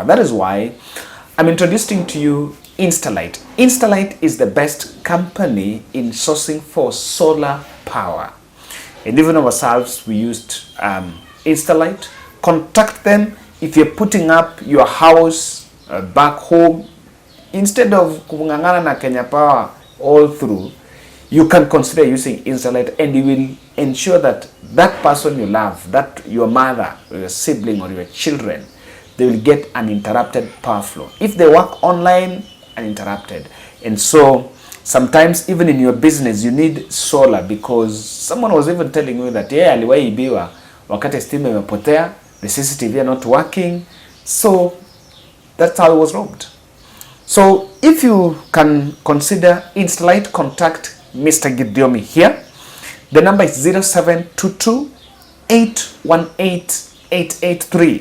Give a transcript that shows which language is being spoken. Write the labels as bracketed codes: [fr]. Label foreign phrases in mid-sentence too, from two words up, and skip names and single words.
[en] That is why I'm introducing to you Installite. Installite is the best company in sourcing for solar power. And even ourselves, we used Installite. Contact them if you're putting up your house back home. Instead of [sw] kungangana na Kenya Power [en] all through, you can consider using Installite, and you will ensure that that person you love, that your mother or your sibling or your children, they will get uninterrupted power flow. If they work online, uninterrupted. And so sometimes even in your business you need solar, because someone was even telling me that [sw] aliwahi ibiwa wakati stima imepotea, [en] the CCTV are not working. So that's how it was robbed. So if you can consider Installite, contact Mr. Gidiomi here. The number is 0722 818 883.